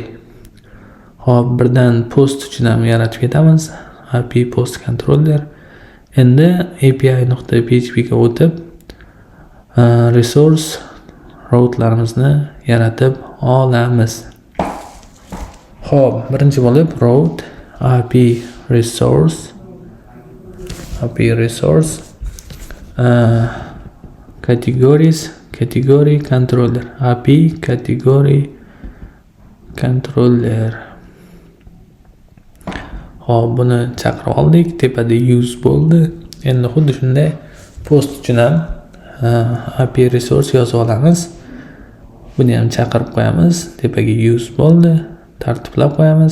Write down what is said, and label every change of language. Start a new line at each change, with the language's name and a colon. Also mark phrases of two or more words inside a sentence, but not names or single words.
Uzbek: Xo'p, birdan post uchun ham yaratib ketamiz.
English: API post controller.
Uzbek: Endi api.php ga o'tib resource route'larimizni yaratib olamiz. Xo'p, birinchi bo'lib
English: route API resource categories category controller API category controller.
Uzbek: Xo'p, buni chaqirib oldik. Tepada use bo'ldi. Endi xuddi shunday post uchun ham
English: API resource
Uzbek: yozib olamiz. Buni ham chaqirib qo'yamiz. Tepaga use bo'ldi. Tartiblab qo'yamiz.